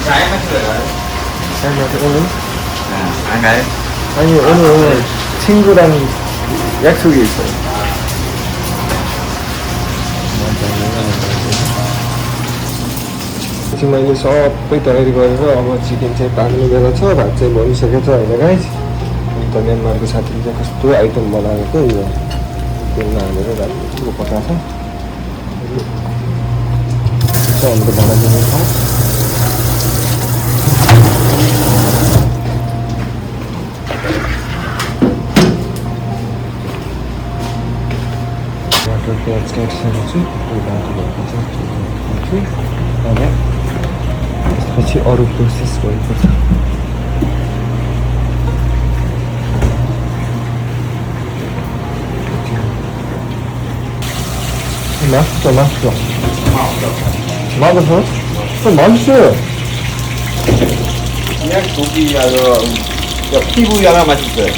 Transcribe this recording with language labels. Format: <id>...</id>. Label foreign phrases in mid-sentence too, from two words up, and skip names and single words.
<vi>mấy người rồi.</vi> <ko>오늘 안 가요? 아니 오늘 친구랑 약속이 있어요.</ko> <ne>지금 मैले सबै तयारी गरेर अब चिकन चाहिँ पाक्ने बेला छ, भात चाहिँ बनिसकेको छ होइन गाइस। अन्त म्यानमारको साथीले चाहिँ कस्तो आइटम बनाएको यो तेलमा हालेर राम्रो पकाएको छ। हाम्रो बनाइदिने छ टमाटर प्याज काटिसकेको छु, बाटो भएको छ अनि त्यसपछि अरू प्रोसेस गर्नुपर्छ।</ne> <ko>맛있어. 맛없어? 맛있어요. 그냥 고기하고 피부야가 맛있어요.</ko>